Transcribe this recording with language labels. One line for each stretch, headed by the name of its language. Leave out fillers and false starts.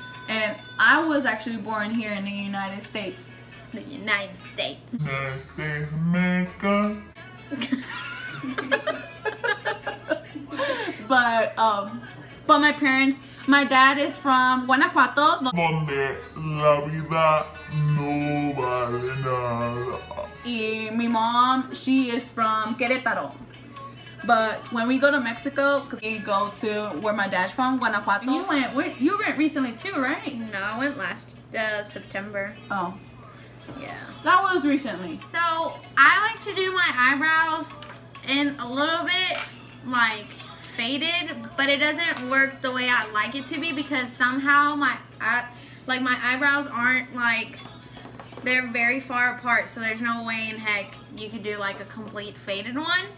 English: And I was actually born here in the United States. The United States. United States of America. But my parents, my dad is from Guanajuato.
Spanish: Donde la vida no vale nada. Y mi
English: mom, she is from Querétaro. But when we go to Mexico, we go to where my dad's from, Guanajuato. You went recently too, right? No, I went last September. Oh. Yeah. That was recently. So I like to do my eyebrows in a little bit like faded, but it doesn't work the way I like it to be because somehow my eyebrows aren't like, they're very far apart, so there's no way in heck you could do like a complete faded one.